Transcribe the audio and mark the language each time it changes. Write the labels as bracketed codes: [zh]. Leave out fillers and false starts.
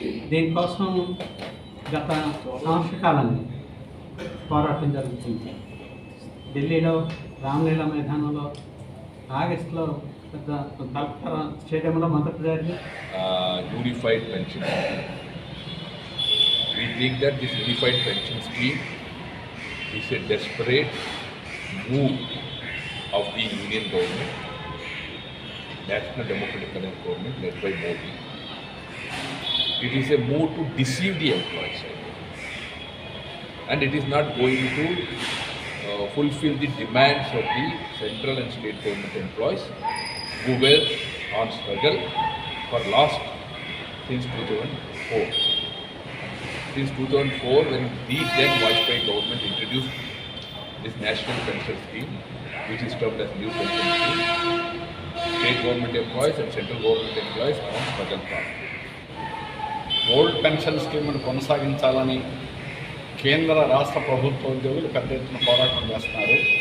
[te] దీనికోసం గత సంవత్సర కాలంలో పోరాటం జరుగుతుంది. ఢిల్లీలో రామ్లీలా మైదానంలో ఆగస్టులో కల్కత్తా స్టేడియంలో మొదటి జరిగింది [en] Unified pension. We think that this unified pension scheme is a desperate move of the Union government, National Democratic Government led by Modi. It is a move to deceive the employees, and it is not going to fulfill the demands of the central and state government employees who were on struggle for last since 2004. Since 2004, when the then Vajpayee government introduced this national pension scheme, which is termed as new pension scheme, state government employees and central government employees on struggle path. [te] Old pension స్కీమ్ను కొనసాగించాలని కేంద్ర రాష్ట్ర ప్రభుత్వ ఉద్యోగులు పెద్ద ఎత్తున పోరాటం చేస్తున్నారు.